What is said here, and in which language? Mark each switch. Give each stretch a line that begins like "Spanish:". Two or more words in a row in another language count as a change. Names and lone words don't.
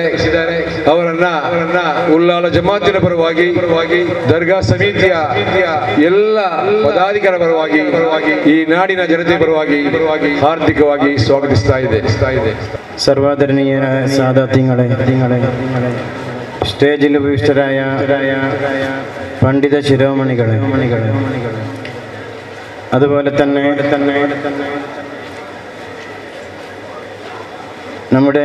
Kannada: ಅವರನ್ನ ಉಲ್ಲಾಲ ಜಮಾತಿನ ಪರವಾಗಿ ದರ್ಗಾ ಸಮಿತಿಯ ಎಲ್ಲ ಪದಾಧಿಕಾರ ಪರವಾಗಿ ಈ ನಾಡಿನ ಜನತೆ ಪರವಾಗಿ ಹಾರ್ದಿಕವಾಗಿ ಸ್ವಾಗತಿಸ್ತಾ ಇದೆ.
Malayalam: സർവാദരണീയ സാദാത്യങ്ങളെ, സ്റ്റേജിൽ ഉപവിഷ്ടരായ പണ്ഡിത ശിരോമണികളെ, അതുപോലെ തന്നെ നമ്മുടെ